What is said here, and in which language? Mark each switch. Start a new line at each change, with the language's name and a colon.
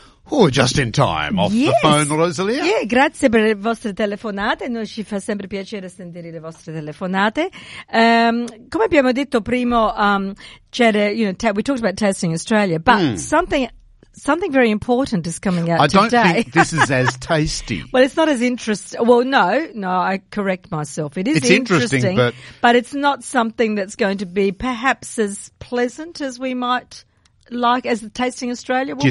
English: Oh, just in time, off the phone, Rosalia.
Italian: Yeah, grazie per le vostre telefonate, noi ci fa sempre piacere sentire le vostre telefonate. Come abbiamo detto prima,
English: we talked about testing Australia, but something very important is coming out today. I don't think this is as tasty. Well, it's not as interesting. Well, no, I correct myself. It's interesting, but it's not something that's going to be perhaps as pleasant as we might like, as the Tasting Australia will be.